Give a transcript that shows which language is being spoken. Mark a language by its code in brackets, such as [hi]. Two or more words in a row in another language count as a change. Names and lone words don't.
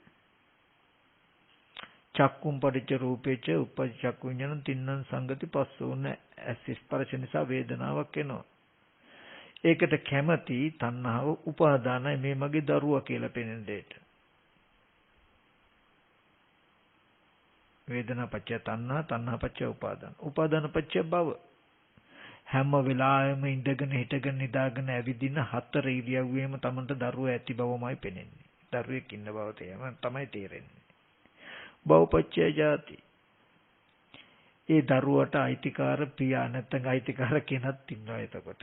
[pi] චක්කුම් පටිච්ච රූපේච උපජ්ජ චක්කු විඤ්ඤාණං තින්නං සංගති පස්සෝන [si] ඇස් ස්පර්ශ නිසා වේදනාවක් එනවා. ඒකට කැමැති තණ්හාව උපාදානයි මේ මගේ දරුවා කියලා පෙනෙන දෙයට. [pi] වේදනා පච්චය තණ්හා තණ්හා පච්චය උපාදාන උපාදාන පච්චය භව. [si] හැම වෙලාවෙම ඉඳගෙන හිටගෙන නිදාගෙන ඇවිදින හතර ඉරියව්වෙම තමන්ට දරුවා ඇති බවමයි පෙනෙන්නේ. දරුවෙක් ඉන්න බව තමයි තේරෙන්නේ. [pi] භවපච්චය ජාති. [si] ඒ දරුවට අයිතිකාර පියා නැත්නම් අයිතිකාර කෙනෙක් ඉන්නවා එතකොට.